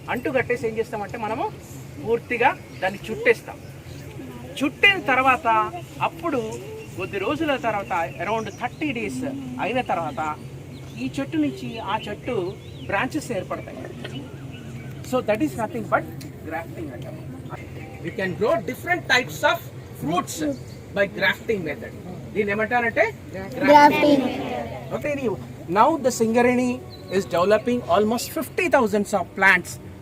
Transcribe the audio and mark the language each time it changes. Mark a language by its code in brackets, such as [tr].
[te] అంటు కట్టేసి ఏం చేస్తామంటే మనము పూర్తిగా దాన్ని చుట్టేస్తాం. చుట్టిన తర్వాత అప్పుడు కొద్ది రోజుల తర్వాత [en] around 30 days [te] అయిన తర్వాత ఈ చెట్టు నుంచి ఆ చెట్టు బ్రాంచెస్ ఏర్పడతాయి. [en] so that is nothing but grafting [te] అంటారు. [en] We can grow different types of fruits by grafting method. [te] దీన్ని ఏమంటారంటే grafting. [en] Okay, now the Singareni is developing almost 50,000 of plants.